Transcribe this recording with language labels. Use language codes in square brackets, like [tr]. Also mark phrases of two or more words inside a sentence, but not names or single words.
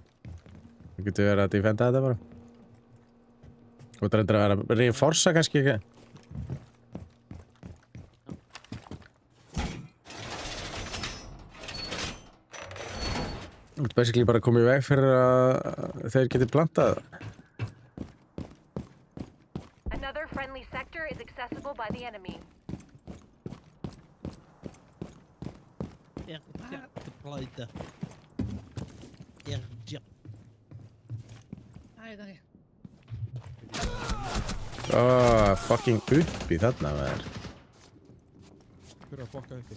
[is] Þú getur verið að defenda þetta bara. Þú ert reyndir að vera að reinforsa kannski ekki. Þú ert basically bara að koma í veg fyrir að þeir geti plantað. [en] Another friendly sector is accessible by the enemy. [is] Plata. Fucking upp í þarna maður. Hver að fokka uppi?